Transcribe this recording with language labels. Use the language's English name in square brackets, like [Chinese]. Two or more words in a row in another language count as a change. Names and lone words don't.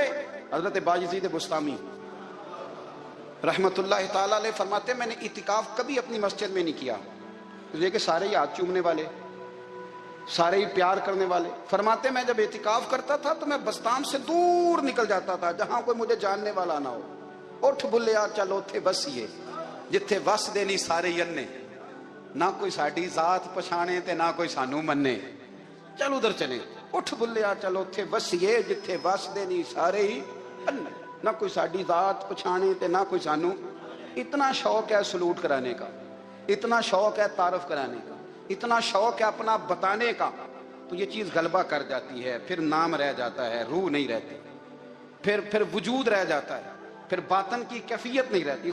[Urdu] حضرت باجزید بستامی [Arabic] رحمت اللہ تعالیٰ علیہ [Urdu] فرماتے ہیں میں نے اعتکاف کبھی اپنی مسجد میں نہیں کیا، یہ کہ سارے ہی ہاتھ چومنے والے، سارے ہی پیار کرنے والے۔ فرماتے میں جب اعتکاف کرتا تھا تو میں بستان سے دور نکل جاتا تھا جہاں کوئی مجھے جاننے والا نہ ہو۔ [Punjabi] اٹھ بھلیا چل اوتھے بسیے جتھے وس دے نہیں سارے ہی انے، نہ کوئی ساڈی ذات پچھانے تے نہ کوئی سانو منے، چل ادھر چلے۔ اٹھ بھلیا چل اوتھے بسیے جتھے وس دے نہیں سارے ہی انے، نہ کوئی ساڈی ذات پچھانے تے نہ کوئی سانو۔ [Urdu] اتنا شوق ہے سلوٹ کرانے کا، اتنا شوق ہے تعارف کرانے کا، اتنا شوق ہے اپنا بتانے کا، تو یہ چیز غلبہ کر جاتی ہے، پھر نام رہ جاتا ہے، روح نہیں رہتی، پھر وجود رہ جاتا ہے، پھر باطن کی کیفیت نہیں رہتی۔